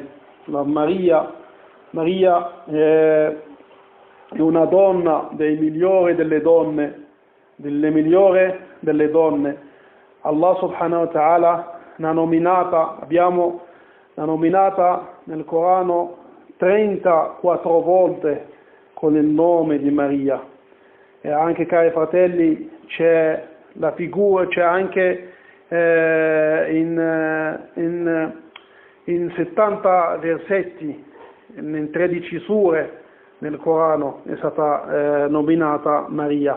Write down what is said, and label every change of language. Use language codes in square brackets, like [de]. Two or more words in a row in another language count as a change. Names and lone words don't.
[it] La Maria è una donna delle migliori delle donne. [ar] الله سبحانه وتعالى [it] l'ha nominata nel Corano 34 volte con il nome di Maria. E anche, cari fratelli, c'è la figura, c'è anche in 70 versetti, in 13 sure nel Corano è stata nominata Maria.